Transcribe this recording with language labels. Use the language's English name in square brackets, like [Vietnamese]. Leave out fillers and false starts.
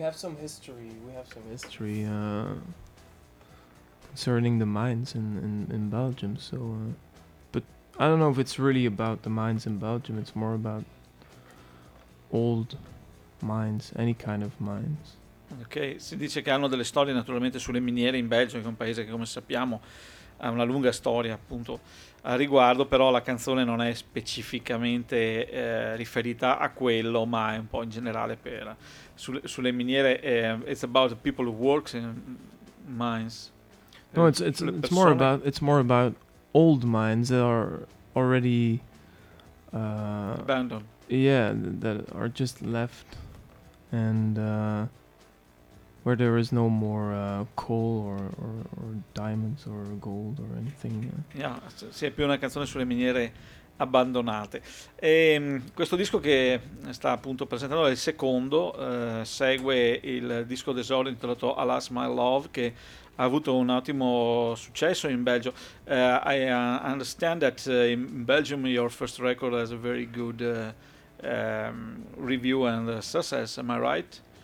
[English] We have some history concerning the mines in Belgium. So, but I don't know if it's really about the mines in Belgium. It's more about old mines, any kind of mines. [Italian] Okay, si dice che hanno delle storie naturalmente sulle miniere in Belgio, che è un paese che, come sappiamo, ha una lunga storia appunto a riguardo, però la canzone non è specificamente riferita a quello, ma è un po' in generale per sulle miniere. [English] It's about the people who work in mines. No, it's more about old mines that are already abandoned. Yeah, that are just left and where there is no more coal or diamonds or gold or anything. [Italian] Yeah, si è più una canzone sulle miniere abbandonate. E questo disco che sta appunto presentando è il secondo, segue il disco d'esordio intitolato Alas My Love, che ha avuto un ottimo successo in Belgio. [English] I understand that in Belgium your first record has a very good review and success, am I right?